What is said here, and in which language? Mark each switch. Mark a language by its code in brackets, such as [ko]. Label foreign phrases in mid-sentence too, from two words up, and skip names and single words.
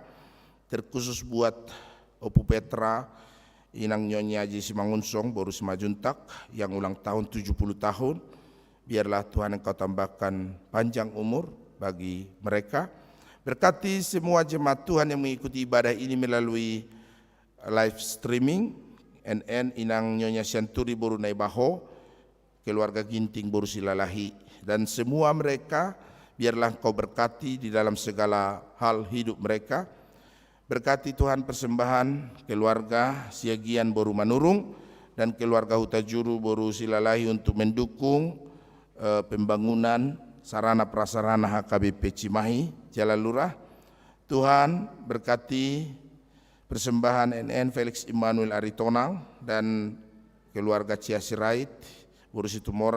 [id] Terkhusus buat Opu Petra, Inang Nyonya Haji Simangunsong, Boru Simajuntak yang ulang tahun 70 tahun. Biarlah Tuhan Engkau tambahkan panjang umur bagi mereka. Berkati semua jemaat Tuhan yang mengikuti ibadah ini melalui [en] live streaming, [id] NN Inang Nyonya Sianturi Boru Naibaho, keluarga Ginting Boru Silalahi, dan semua mereka biarlah Engkau berkati di dalam segala hal hidup mereka. Berkati Tuhan persembahan keluarga Siagian Boru Manurung dan keluarga Hutajuru Boru Silalahi untuk mendukung pembangunan sarana prasarana HKBP Cimahi, Jalan Lurah. Tuhan berkati persembahan NN Felix Immanuel Aritonang dan keluarga Cia Sirait Boru Situmorang.